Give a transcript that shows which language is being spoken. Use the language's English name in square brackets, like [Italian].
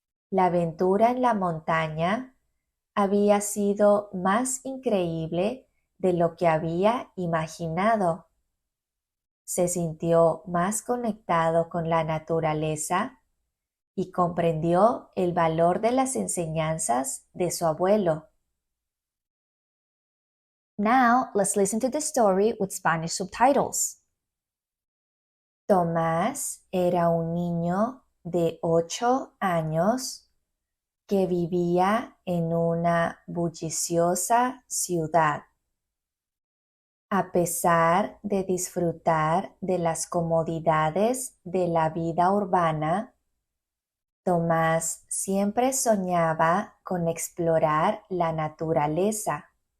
[Spanish] La aventura en la montaña había sido más increíble de lo que había imaginado. Se sintió más conectado con la naturaleza y comprendió el valor de las enseñanzas de su abuelo. [English] Now, let's listen to the story with Spanish subtitles. [Spanish] Tomás era un niño de 8 años que vivía en una bulliciosa ciudad. A pesar de disfrutar de las comodidades de la vida urbana, Tomás siempre soñaba con explorar la naturaleza.